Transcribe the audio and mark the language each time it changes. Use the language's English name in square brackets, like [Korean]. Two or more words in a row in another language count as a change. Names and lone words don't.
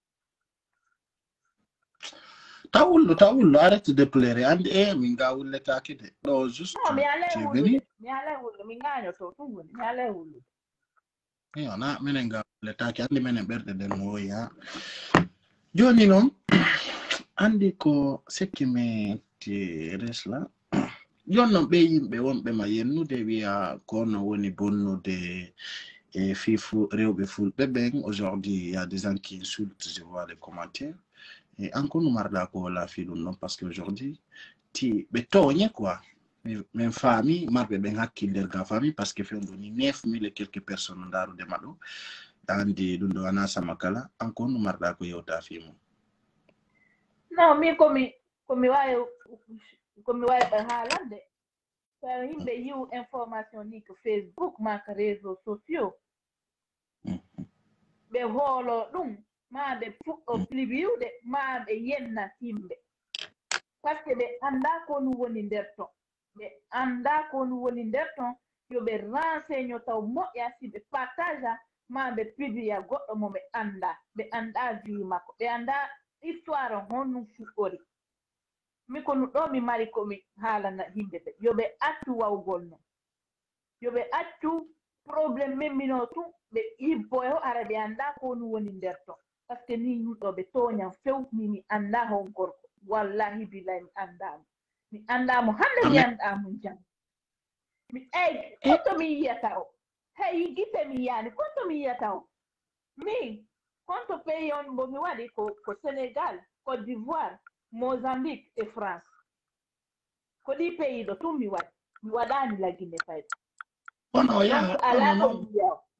[Fula] tawullo [French] arrête de pleurer [Fula] andi min ga wulletake de ɗo juste non mi alay wullude mi gañoto tum woni mi alay wullude na minen ga wulletake andi minen ɓerɗe nden no woyi ha joni noon andi ko sekki meti resla joni noon ɓe yimɓe wonɓe ma yennude wiya kono woni bonnude e fifu rewɓe fulɓe ɓen [French] aujourd'hui il y a des gens qui insultent je vois les commentaires et encore nous [Fula] marda ko la fi ɗum non [French] parce que aujourd'hui [Fula] ti ɓe toñe quoi min faami marɓe ɓen hakkille ga famille [French] parce que [Fula] fewndo ni 9000 [French] et quelques personnes [Fula] darudema ɗo andi ɗum ɗo ana sama kala [French] encore nous [Fula] marda ko yewta fi mum non min komi wawi ɓe haalande par himɓe yiw information ni ko Facebook ma ko [French] réseaux sociaux [Fula] ɓe hoolo ɗum ma ɓe fuɗɗo pliwiwde ma ɓe yenna yimɓe [French] par ce que [Fula] ɓe annda ko nu woni nder ton ɓe annda ko nu woni nder ton yo ɓe renseigne taw moƴƴa si ɓe partage a ma ɓe pliwia goɗɗo mo ɓe annda vie makko ɓe annda histoire honum fuɗɗori mi ko nu ɗo mi mari komi haalana yimɓe ɓe yo ɓe accu wawgol non yo ɓe accu probléme memmino tun ɓe ibboyo ara ɓe annda ko nu woni nder ton [French] par ce que [Fula] ni yimɗo ɓe toñan few mi annda hon gorko [Arabic] wallahi billahi [Fula] mi anndamo hannde mi anndamo jam mi eyi konto mi yiyata o hey gite mi yiyani konto mi yiyata o min konto pays on mbo mi waɗi ko Sénégal Côte d'Ivoire Mozambique et France ko ɗi pays ɗo tun mi waɗani la Guinée fayda donc ala ko mi yiya